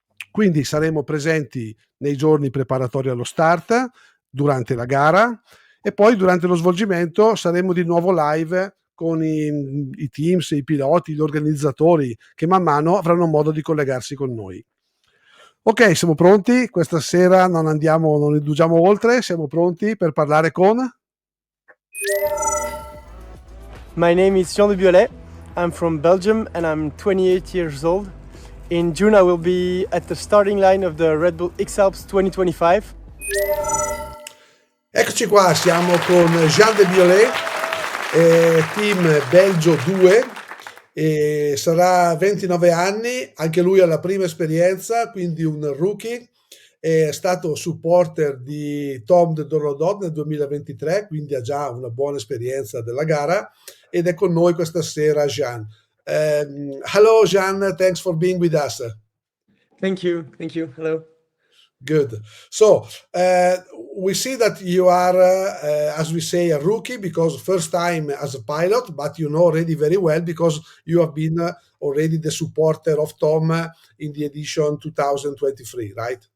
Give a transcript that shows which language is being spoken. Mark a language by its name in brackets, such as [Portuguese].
[Italian] Quindi saremo presenti nei giorni preparatori allo start, durante la gara e poi durante lo svolgimento saremo di nuovo live con i teams, i piloti, gli organizzatori che man mano avranno modo di collegarsi con noi. Ok, siamo pronti? Questa sera non indugiamo oltre, siamo pronti per parlare con... [English] My name is Jean de Biolley. I'm from Belgium and I'm 28 years old. In June I will be at the starting line of the Red Bull XAlps 2025. [Italian] Eccoci qua, siamo con Jean de Biolley, team Belgio 2, e sarà 29 anni, anche lui ha la prima esperienza, quindi un rookie. È stato supporter di Tom de Dorlodot nel 2023, quindi ha già una buona esperienza della gara, ed è con noi questa sera Jean. [English] Hello Jean, thanks for being with us. Thank you, hello. Good. So we see that you are, as we say, a rookie because first time as a pilot, but you know already very well because you have been already the supporter of Tom in the edition 2023, right?